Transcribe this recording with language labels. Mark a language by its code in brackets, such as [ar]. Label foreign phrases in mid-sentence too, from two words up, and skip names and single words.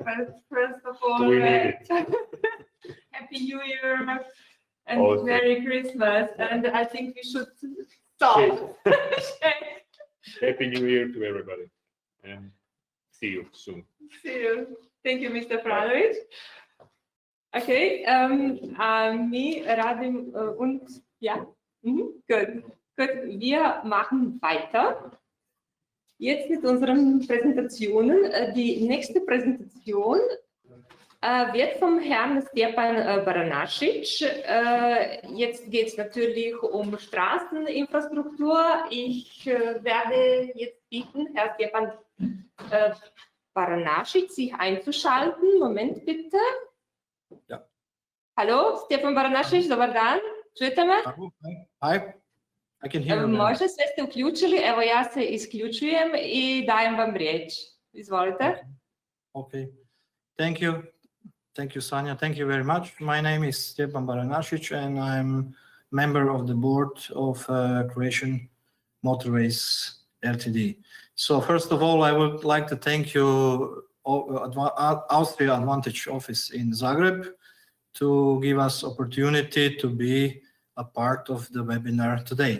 [en] First of all, we need it. Happy New Year and Merry Christmas. And I think we should stop. Happy New Year to everybody, and see you soon. See you. Thank you, Mr. [de] Franovic. Okay, [hr] mi radim [de] und ja, gut. Wir machen weiter. Jetzt mit unseren Präsentationen. Die nächste Präsentation wird vom Herrn Stjepan Baranašić. Jetzt geht es natürlich um Straßeninfrastruktur. Ich werde jetzt bitten, Herr Stjepan Baranašić, sich einzuschalten. Moment bitte. Ja. Hallo, [hr] Stjepan Baranašić, dobar dan. Čujete me? [en] Hi, I can hear you. [hr] Možda sve ste uključili, evo ja se isključujem I dajem vam riječ. Izvolite. [en] Okay. Thank you. Thank you, Sanja. Thank you very much. My name is Stjepan Baranašić, and I'm member of the board of Croatian Motorways Ltd. So first of all, I would like to thank you, Austria Advantage office in Zagreb, to give us opportunity to be a part of the webinar today.